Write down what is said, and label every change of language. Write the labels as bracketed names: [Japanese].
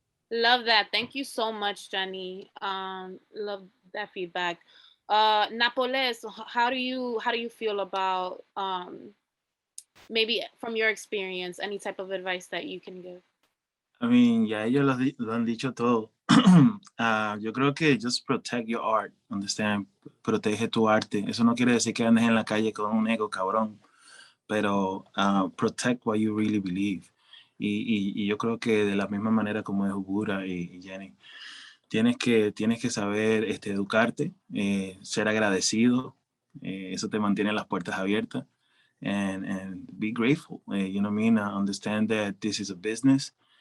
[English] Love that. Thank you so much, Jenny. Love that feedback. Napoles, how do you feel about maybe from your experience, any type of advice that you can give? I mean, [Spanish] ya ellos lo han dicho todo. Yo creo que [English] just protect your art, understand? [Spanish] Protege tu arte. Eso no quiere decir que andes en la calle con un ego cabrón, pero [English] protect what you really believe. [Spanish] Y yo creo que de la misma manera como es Buda y Jenny, tienes que saber educarte, ser agradecido. Eso te mantiene las puertas abiertas. [English] And be grateful. You know what I mean? Understand that this is a business.